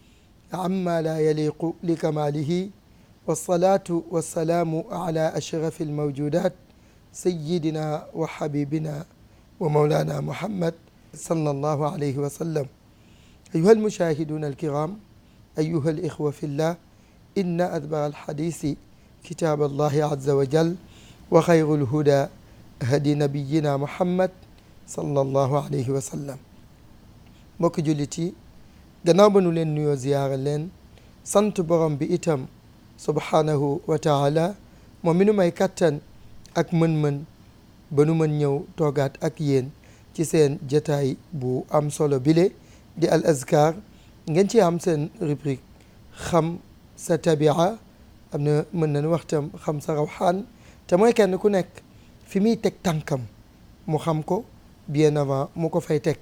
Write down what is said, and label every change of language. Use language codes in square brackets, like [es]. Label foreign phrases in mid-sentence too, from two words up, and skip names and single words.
[ar] عما لا يليق لكماله والصلاة والسلام على أشرف الموجودات سيدنا وحبيبنا ومولانا محمد صلى الله عليه وسلم. أيها المشاهدون الكرام، أيها الإخوة في الله، إن أدبر الحديث كتاب الله عز وجل وخير الهدى هدي نبينا محمد صلى الله عليه وسلم. [wo] mbokki jullit yi gannaaw ba nu leen nuyoo ziyaara leen sant borom bi itam [ar] سبحانه وتعالى [wo] moom mi nu may kattan ak mën-mën ba nu mën ñëw toogaat ak yéen ci seen jataay bu am solo bile di al azkar ngeen ci am seen rubrique xam sa tabia am na mën nañu waxtam xam sa rawxaan te mooy kenn ku nekk fi muy teg tànkam mu xam ko [fr] bien avant [wo] mu ko fay teg.